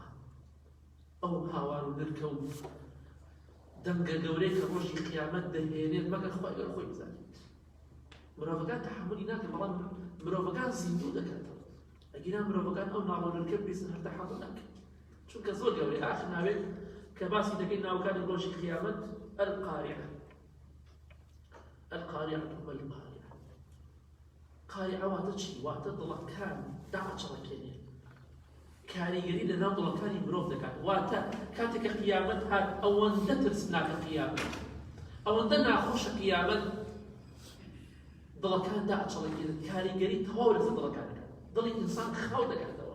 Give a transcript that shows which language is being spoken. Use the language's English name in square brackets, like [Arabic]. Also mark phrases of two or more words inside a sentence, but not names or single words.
[Central Kurdish] ئەو هاوار و نرکە و دەنگە گەورەی کە ڕۆژی قیامەت دەهێنێت مەگەر خوا گەر خۆی بزانێت. مرۆڤەکان تەحەمولی ناکەن، بەڵام مرۆڤەکان زیندوو دەکاتەوە. ئەگەر مرۆڤەکان ئەو ناڵە و نرکە بیستن هەر تەحەموڵ ناکەن. چونکە زۆر گەورەیە. ئاخر ناوێت کە باسی دەکەین ناوەکانی ڕۆژی قیامەت القارعة. [Arabic] القارعة ما القارعة؟ [Central Kurdish] قارعة واتە چی؟ واتە دڵەکان داچەڵەکێنێ. کاریگەری لەناو دڵەکانی مرۆڤ دەکات. واتە کاتێک کە قیامەت هات ئەوەندە ترسناکە قیامەت، ئەوەندە ناخۆشە قیامەت، دڵەکان داچەڵەکێنێت. کاریگەری تەواو لەسەر دڵەکان دەکات. دڵی ئینسان خاو دەکاتەوە.